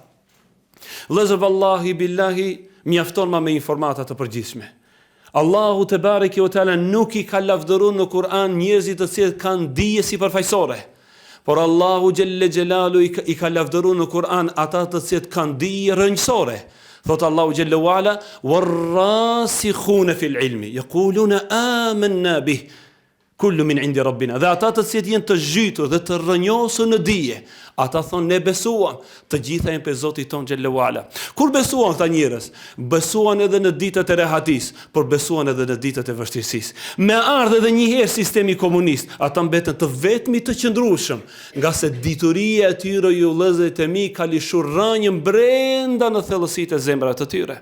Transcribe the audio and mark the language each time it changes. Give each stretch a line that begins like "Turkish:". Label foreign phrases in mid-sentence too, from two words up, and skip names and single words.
Albanian: Vëllezër
Arabic: والله بالله
Albanian: mjafton me informata të përgjithshme. Allahu
Arabic: تبارك وتعالى
Albanian: nuk i ka lavdëruar në Kur'an njerëzit të cilët kanë dije sipërfaqësore. Por Allahu
Arabic: جل جلاله
Albanian: i ka lavdëruar në Kur'an ata të cilët kanë dije rrënjësore.
Arabic: Thot Allahu جل وعلا والراسخون في العلم يقولون آمنا به كل من عند ربنا."
Albanian: Dhe ata të cilët janë të zhytur dhe të rrënjosur në dije, ata thonë ne besuam, të gjitha janë pe Zoti ton
Arabic: جل وعلا.
Albanian: Kur besuan këta njerëz? Besuan edhe në ditët e rehatis, por besuan edhe në ditët e vështirësisë. Me ardhë edhe një herë sistemi komunist, ata mbetën të vetmi të qëndrueshëm, nga se dituria e tyre ju vëllezërit e mi ka lëshuar rënjën brenda në thellësitë e zemrave të tyre.